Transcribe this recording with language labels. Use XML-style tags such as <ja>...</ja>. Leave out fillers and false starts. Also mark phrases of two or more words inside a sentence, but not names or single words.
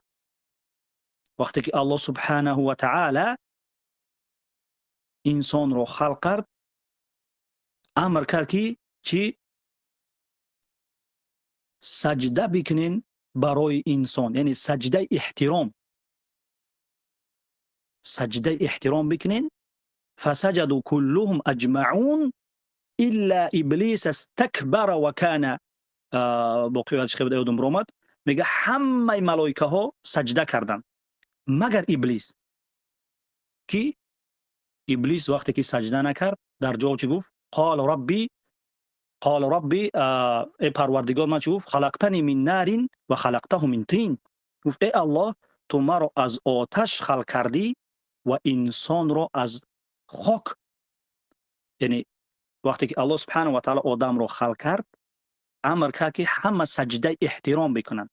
<tg>вақте ки аллоҳ</tg> <ar>سبحانه وتعالى</ar> <tg>инсонро халқ кард, амр кард ки чӣ? саҷда бикунен барои инсон, яъне саҷдаи эҳтиром. саҷдаи эҳтиром бикунен.</tg> <ar>فسجدوا كلهم أجمعون إلا إبليس استكبر وكان,</ar> <tg>боқиёатш хеле ёдам биромад, мега ҳамаи малоикаҳо саҷда карданд магар иблис. ки иблис вақте ки саҷда накард, дар ҷо чӣ гуфт?</tg> <ar>قال ربي</ar> <fa>ای پروردگار من چی گفت؟</fa> <ar>خلقتنی من نار و خلقته من طین.</ar> <fa>گفت ای الله تو مرا از آتش خلق کردی و انسان را از خاک. یعنی وقتی که الله</fa> <ar>سبحانه و تعالی</ar> <fa>آدم را خلق کرد، امر کرد که همه سجده احترام بکنند.</fa>